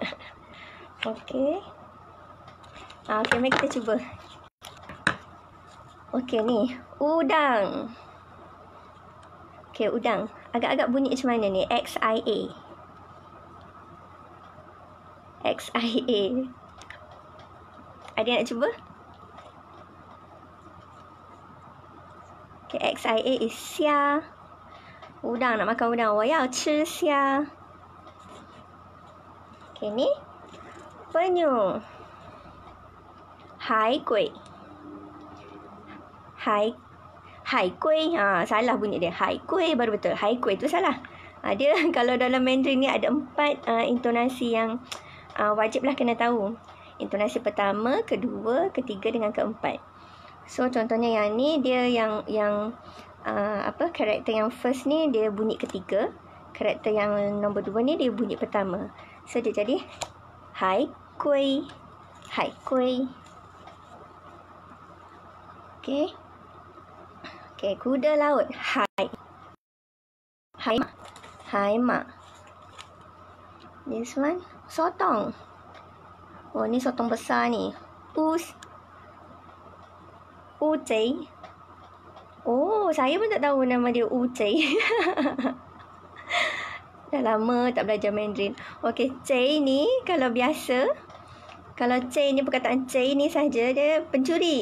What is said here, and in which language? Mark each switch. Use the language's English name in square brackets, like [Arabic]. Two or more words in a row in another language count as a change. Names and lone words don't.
[Malay] Okey. Okey, mari kita cuba. Okey ni, udang. Okey, udang. Agak-agak bunyi macam mana ni? XIA. Ada yang nak cuba? [English] Okay, XIA is xia. [Malay] Udang, nak makan udang. [Chinese] 我要吃虾. [Malay] Okay, ni penyu. [Chinese] 海龟. 海龟. [Malay] Salah bunyi dia. 海龟 baru betul. 海龟 tu salah. Dia kalau dalam Mandarin ni ada 4 intonasi yang wajiblah kena tahu. Intonasi pertama, kedua, ketiga dengan keempat. So contohnya yang ni dia yang karakter yang first ni dia bunyi ketiga, karakter yang nombor 2 ni dia bunyi pertama. So dia jadi [Chinese] 海龟. [Malay] Okey, kuda laut. [Chinese] 海马. [English] This one [Malay] sotong. Oh, ni sotong besar ni. Ucai. Oh, saya pun tak tahu nama dia Ucai. Dah lama tak belajar Mandarin. Okey, cai ni kalau biasa, kalau cai ni, perkataan cai ni saja dia pencuri.